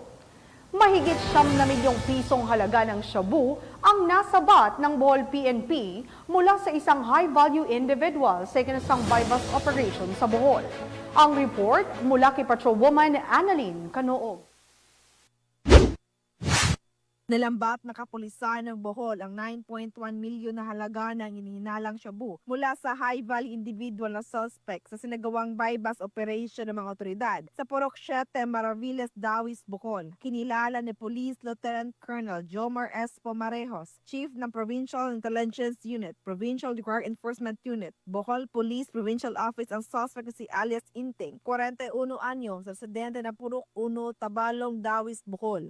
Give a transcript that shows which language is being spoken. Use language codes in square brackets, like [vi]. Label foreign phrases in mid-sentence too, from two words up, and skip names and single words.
[tl] Mahigit 9 milyong pisong halaga ng shabu ang nasabat ng Bohol PNP mula sa isang [en] high-value individual [tl] sa ikinasang [en] bypass operation [tl] sa Bohol. Ang report mula kay Patrolwoman Annalyn Canoog. Nalambat na kapulisan ng Bohol ang 9.1 milyon na halaga ng hinihinalang shabu mula sa [en] high-value individual [tl] na suspect sa sinagawang [en] bypass operation [tl] ng mga otoridad sa Purok 7, Maravillas, Dawis, Bohol. Kinilala ni Police Lieutenant Colonel Jomar S. Pomarejos, Chief ng Provincial Intelligence Unit, Provincial Drug Enforcement Unit, Bohol Police Provincial Office ang suspect na si alias Inting, 41 anyos, residente ng Purok 1, Tabalong, Dawis, Bohol.